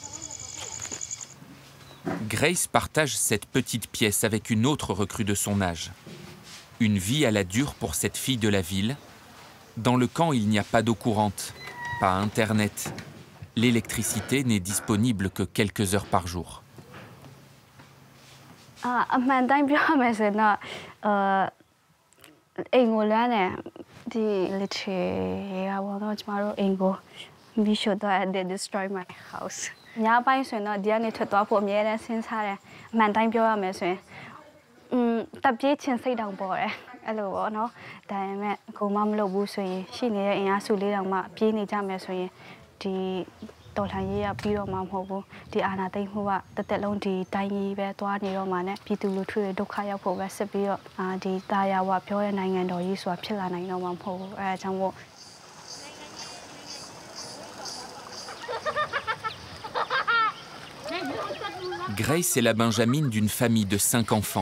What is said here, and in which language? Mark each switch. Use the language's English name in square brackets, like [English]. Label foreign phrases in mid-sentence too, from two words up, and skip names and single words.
[French] Grace partage cette petite pièce avec une autre recrue de son âge. Une vie à la dure pour cette fille de la ville. Dans le camp, il n'y a pas d'eau courante, pas Internet. L'électricité n'est disponible que quelques heures par jour. [English] Destroy my house. [Burmese] ညပိုင်းဆိုရင်တော့ဒီကနေထွက်သွားဖို့အများနဲ့စဉ်းစားတယ်အမှန်တိုင်းပြောရမယ်ဆိုရင်တပ်ပြေးချင်းစိတ်တောင်ပေါ်တယ်အဲ့လိုပေါ့နော်ဒါပေမဲ့ကိုမမလုပ်ဘူးဆိုရင်ရှိနေတဲ့အင်အားစုလေးတောင်မှပြေးနေကြမယ်ဆိုရင်ဒီတော်လှန်ရေးကပြီးတော့မှမဟုတ်ဘူးဒီအာဏာသိမ်းမှုကတစ်သက်လုံးဒီတိုင်းကြီးပဲသွားနေတော့မှနဲ့ပြည်သူလူထုတွေဒုက္ခရောက်ဖို့ပဲစစ်ပြီးတော့ဒီတာယာဝပြောတဲ့နိုင်ငံတော်ကြီးဆိုတာဖြစ်လာနိုင်တော့မှမဟုတ်ဘူးအဲဒါကြောင့်မို့ [French] Grace est la benjamine d'une famille de 5 enfants.